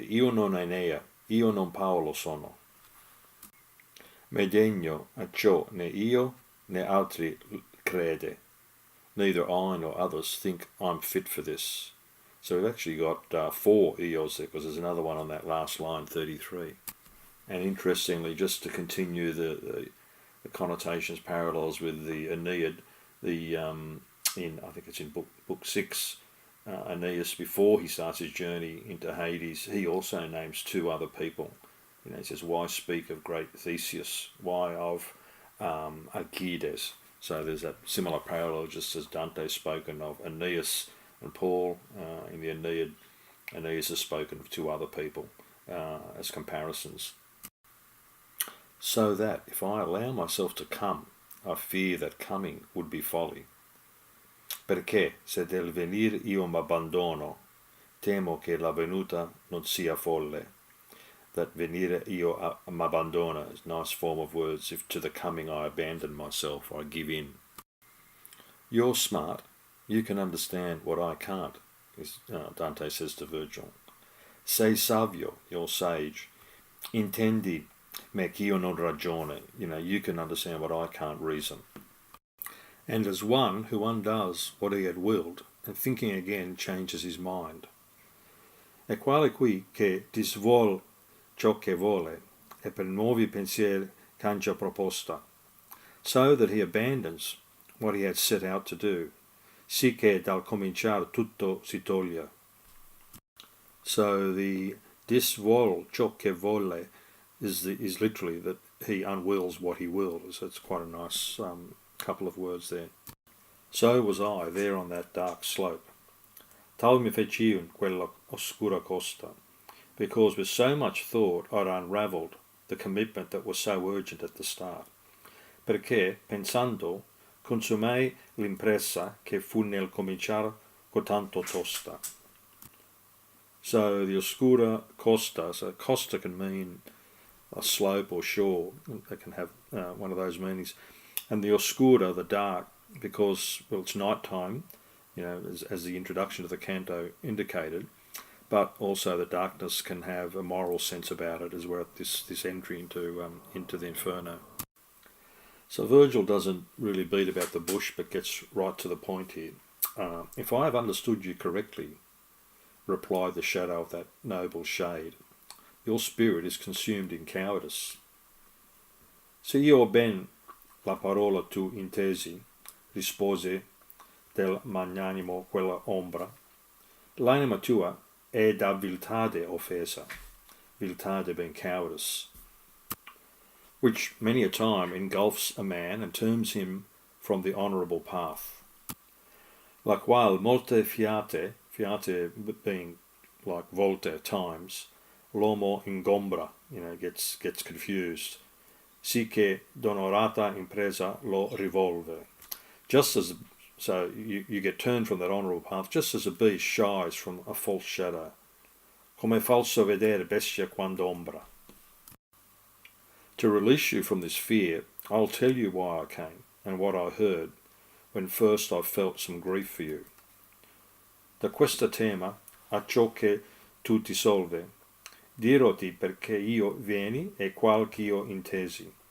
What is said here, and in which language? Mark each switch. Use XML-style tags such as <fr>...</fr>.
<it>Io non Enea, io non Paolo sono. Me degno a ciò né io né altri crede.</it> <en>Neither I nor others think I'm fit for this. So we've actually got four eos there, because there's another one on that last line, 33. And interestingly, just to continue the connotations, parallels with the Aeneid, I think it's in book 6, Aeneas, before he starts his journey into Hades, he also names two other people. He says, "Why speak of great Theseus? Why of Alcides?" So there's that similar parallel, just as Dante's spoken of Aeneas and Paul in the Aeneid. Aeneas has spoken of two other people as comparisons. So that if I allow myself to come, I fear that coming would be folly.</en> <it>Perché se del venir io m'abbandono, temo che la venuta non sia folle.</it> <en>That</en> <it>venire io m'abbandona</it> <en>is a nice form of words. If to the coming I abandon myself, I give in. You're smart, you can understand what I can't, Dante says to Virgil.</en> <it>Sei savio,</it> <en>you're sage.</en> <it>Intendi me ch'io non ragione,</it> <en>you can understand what I can't reason. And as one who undoes what he had willed, and thinking again changes his mind.</en> <it>E quale qui che disvuol ciò che vuole, e per nuovi pensieri cangia proposta,</it> <en>so that he abandons what he had set out to do,</en> <it>sì che dal cominciar tutto si toglie.</it> <en>So the</en> <it>disvuol ciò che vuole</it> <en>is literally that he unwills what he willed. So it's quite a nice couple of words there. So was I there on that dark slope.</en> <it>Tal mi feci in quella oscura costa,</it> <en>because with so much thought I'd unravelled the commitment that was so urgent at the start.</en> <it>Perché, pensando, consumai l'impresa che fu nel cominciar cotanto tosta.</it> <en>So the oscura costa, so costa can mean a slope or shore. It can have one of those meanings. And the oscura, the dark, because, well, it's night time, as the introduction to the canto indicated, but also the darkness can have a moral sense about it as well, this entry into the Inferno. So Virgil doesn't really beat about the bush, but gets right to the point here. If I have understood you correctly, replied the shadow of that noble shade, your spirit is consumed in cowardice.</en> <it>Se io ben la parola tu intesi, rispose del magnanimo quella ombra, l'anima tua è da viltade offesa,</it> <en>viltade being cowardice, which many a time engulfs a man and turns him from the honourable path.</en> <it>La qual molte fiate</it> <en>being like</en> <it>volte</it> <en>times,</en> <it>l'uomo ingombra,</it> <en>gets confused.</en> <it>Si che d'onorata impresa lo rivolve.</it> <en>So you get turned from that honourable path, just as a beast shies from a false shadow.</en> <it>Come falso vedere bestia quando ombra.</it> <en>To release you from this fear, I'll tell you why I came and what I heard when first I felt some grief for you.</en> <it>Da questa tema a ciò che tu ti solve, diroti perché io vieni e qual ch'io intesi.</it>